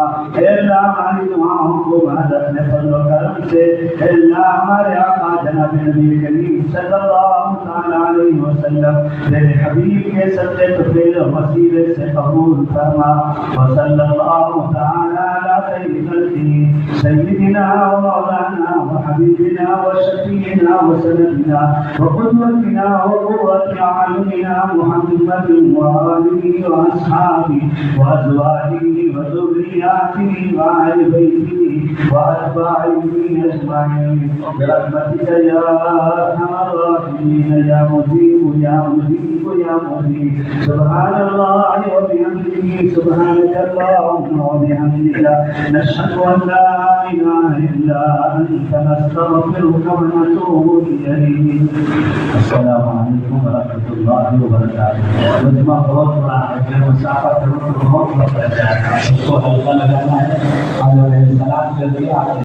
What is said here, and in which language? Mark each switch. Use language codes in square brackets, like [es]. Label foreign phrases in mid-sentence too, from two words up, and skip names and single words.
[ur] اے اللہ ہماری دعاؤں کو محض اپنے فضل و کرم سے اے اللہ ہمارے آقا جناب نبی کریم [ar] صلی اللہ تعالی علیہ وسلم [ur] تیرے حبیب کے صدقے فضیل و وسیلے سے قبول فرما. [ar] وصلی اللہ تعالی علی خیر خلقہ سیدنا و مولانا و حبیبنا و شفیعنا و سندنا و قدوتنا و قوت اعیننا محمد و آلہ و اصحابہ و ازواجہ و ذریاتہ و اہل بیتہ و اتباعہ اجمعین برحمتک یا ارحم الراحمین یا مجیب یا مجیب یا مجیب. سبحان اللہ و بحمدہ سبحانک اللہم و بحمدک نشہد ان لا الہ الا انت نستغفرک و نتوب الیک. السلام علیکم ورحمۃ اللہ وبرکاتہ. [ur] مجمع بہت بڑا ہے, مسافت بہت وقت لگتا ہے, اس کو حلقہ لگانا ہے. آپ [ar] علیہ السلام [ur] کے لیے